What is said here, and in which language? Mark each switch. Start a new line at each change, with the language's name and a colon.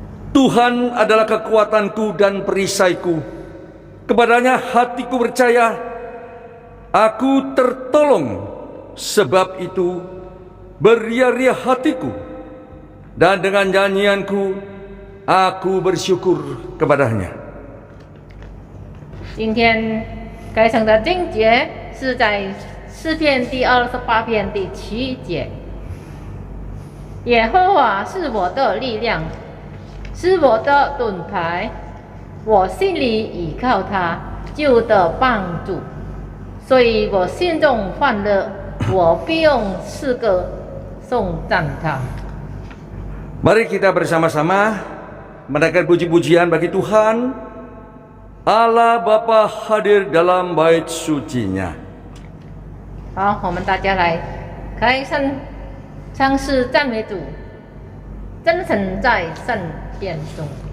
Indonesian: Tuhan adalah kekuatanku dan perisaiku. Kepadanya hatiku percaya. Aku tertolong. Sebab itu beria-ria hatiku. Dan dengan nyanyianku aku bersyukur kepadanya.
Chinese: 今天该省的经节是在诗篇第28篇第7节。耶和华是我的力量，是我的盾牌，我心里倚靠他，就得帮助，所以我心中欢乐，我必用诗歌颂赞他。
Indonesian: Mari kita bersama-sama menaikkan puji-pujian bagi Tuhan. Allah Bapa hadir dalam bait sucinya.
Chinese: 好，我们大家来开声唱诗赞美主，真神在圣殿中。